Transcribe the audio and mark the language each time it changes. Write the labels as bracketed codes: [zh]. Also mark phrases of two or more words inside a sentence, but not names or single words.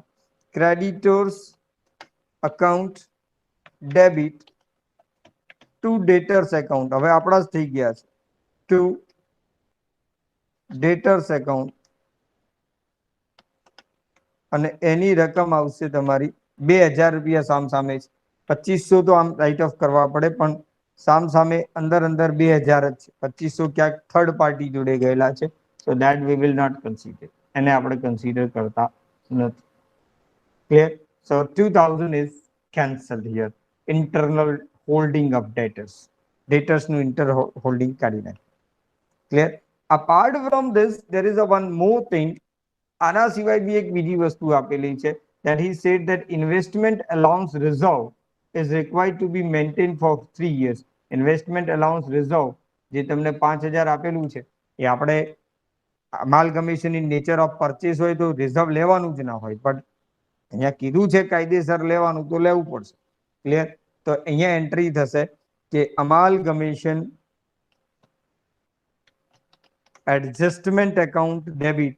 [en] creditors account debit to debtors account, [gu] હવે આપણા જ થઈ ગયા છે, [en] to debtors account [gu] અને એની રકમ આવશે તમારી 2000 રૂપિયા સામ સામે છે. 2500 તો આમ [en] write off [gu] કરવા પડે, પણ સામ સામે અંદર 2000 જ છે. 2500 ક્યાંક [en] third party [gu] જોડે ગયેલા છે, [en] so that we will not consider. [gu] એને આપણે કન્સિડર કરતા નથી. ક્લિયર? [en] So 2000 is cancelled here. Internal holding of debtors, debtors નું inter holding [gu] કાઢી નાખે. [en] Clear? Apart from this there is a one more thing. [gu] આના સિવાય બી એક બીજી વસ્તુ આપેલી છે, [en] that he said that investment allowance reserve is required to be maintained for 3 years. Investment allowance reserve [gu] જે તમને 5000 આપેલું છે એ આપણે [en] amalgamation in nature of purchase [gu] હોય તો રિઝર્વ લેવાનું જ ના હોય, પણ અહીંયા કીધું છે કાયદેસર લેવાનું તો લેવું પડશે. ક્લિયર? તો અહીંયા એન્ટ્રી થશે કે [en] amalgamation adjustment account debit.